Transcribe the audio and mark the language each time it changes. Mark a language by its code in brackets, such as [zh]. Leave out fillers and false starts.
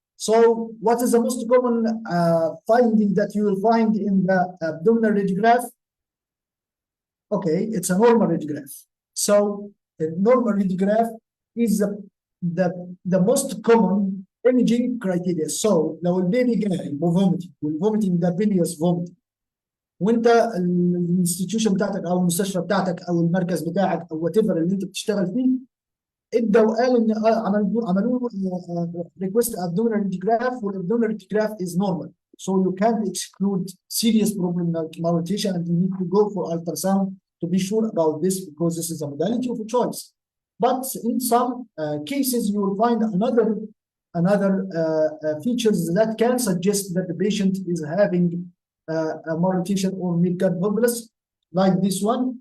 [en] So what is the most common finding that you will find in the abdominal radiograph? Okay, it's a normal radiograph. So a normal radiograph is the most common imaging criteria. [ar] So لو البيبي جاي بفوميتنج والفوميتنج ده [en] bilious vomiting، [ar] وانت الانستتيوشن بتاعتك او المستشفى بتاعتك او المركز بتاعك او وات ايفر اللي انت بتشتغل فيه ادى وقال ان عملوا [en] request abdominal radiograph, والabdominal radiograph is normal. So you can't exclude serious problem like malrotation, and you need to go for ultrasound to be sure about this, because this is a modality of choice. But in some cases, you will find another features that can suggest that the patient is having a malrotation or mid-gut volvulus, like this one.